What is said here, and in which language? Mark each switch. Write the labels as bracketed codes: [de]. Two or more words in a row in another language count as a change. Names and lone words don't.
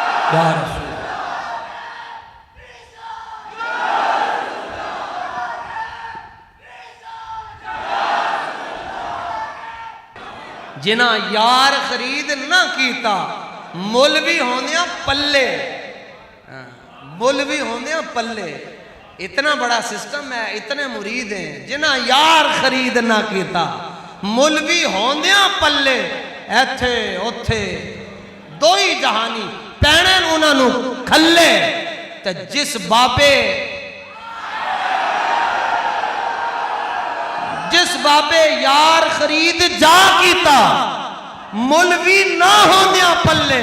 [pa] یا رسول جنہ یار خرید نہ کیتا مولوی ہوندیاں پلے، مولوی ہوندیاں پلے. [ur] اتنا بڑا سسٹم ہے، اتنے مرید ہیں [pa] جنہ یار خرید نہ کیتا مولوی ہوندیاں پلے. ایتھے اوتھے دو ہی جہانی پینے انہاں نو کھلے. تے جس بابے یار خرید جا کیتا مولوی نہ ہوندیاں پلے.